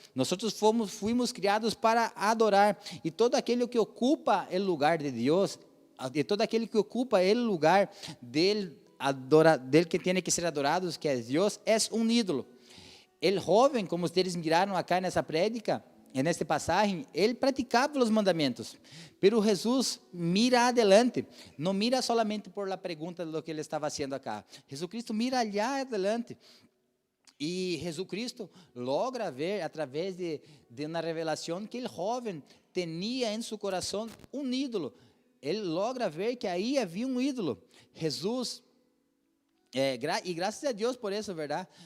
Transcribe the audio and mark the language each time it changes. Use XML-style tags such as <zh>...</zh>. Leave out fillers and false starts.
<pt>Nós fomos criados para adorar. E todo aquele que ocupa o lugar de Deus, e todo aquele que ocupa o lugar del que tem que ser adorado, que é Deus, é um ídolo. O jovem, como vocês miraram acá nessa prédica,</pt> <es>en este pasaje, él practicaba los mandamientos, pero Jesús mira adelante, no mira solamente por la pregunta de lo que él estaba haciendo acá. Jesucristo mira allá adelante.</es> <pt>E Jesucristo logra ver, através de uma revelação, que o jovem tinha em seu coração um ídolo. Ele logra ver que aí havia um ídolo. Jesus, e graças a Deus por isso, verdade?</pt>